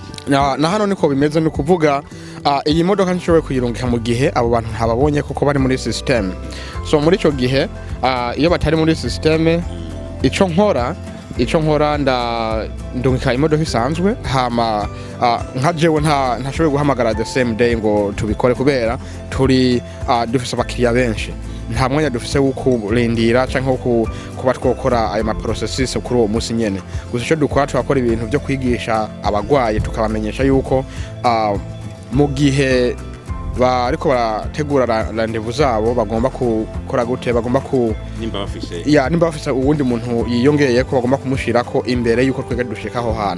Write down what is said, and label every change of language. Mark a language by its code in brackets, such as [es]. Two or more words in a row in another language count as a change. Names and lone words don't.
[rn] Na hano niko bimeze, ni kuvuga iyi modoka nshoboye kuyirungika mu gihe abo bantu ntababonye kuko bari muri system. So muri ico gihe iyo batari muri system, ico nkora ndungika imodoka isanzwe, hama nka jewe ntashoboye guhamagara [en] the same day [rn] ngo tubikore kubera turi dufise abakiriya benshi, nta mwanya dufise wo kurindira canke kuba twokora ayo ma processes kuri uwo musi nyene. Gusa ico dukora twakora ibintu byo kwigisha abagwaye, tukabamenyesha yuko mu gihe bariko barategura rendezvous zabo bagomba gukora gute, bagomba nimba bafise uwundi muntu yiyongeye ko bagomba kumushirako imbere yuko twega dushika aho hantu.